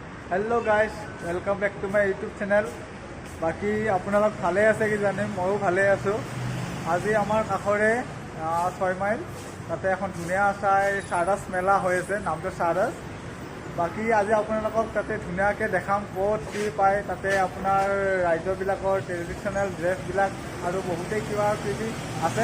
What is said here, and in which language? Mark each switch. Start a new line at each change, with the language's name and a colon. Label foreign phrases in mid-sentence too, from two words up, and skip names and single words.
English: hello guys, welcome back to my YouTube channel.
Assamese: बाकी আপোনালোক ভালে আছে কি জানে, ময়ো ভালে আছোঁ। আজি আমাৰ কাষৰে 6 মাইল তাতে এখন ধুনীয়া চাই সাৰাস মেলা হৈ আছে, নামটো সাৰাস। বাকি আজি আপোনালোকক তাতে ধুনীয়াকৈ দেখাম ক'ত কি পায়। তাতে আপোনাৰ ৰাজ্যবিলাকৰ ট্ৰেডিশ্যনেল ড্ৰেছবিলাক আৰু বহুতেই কিবা কিবি আছে।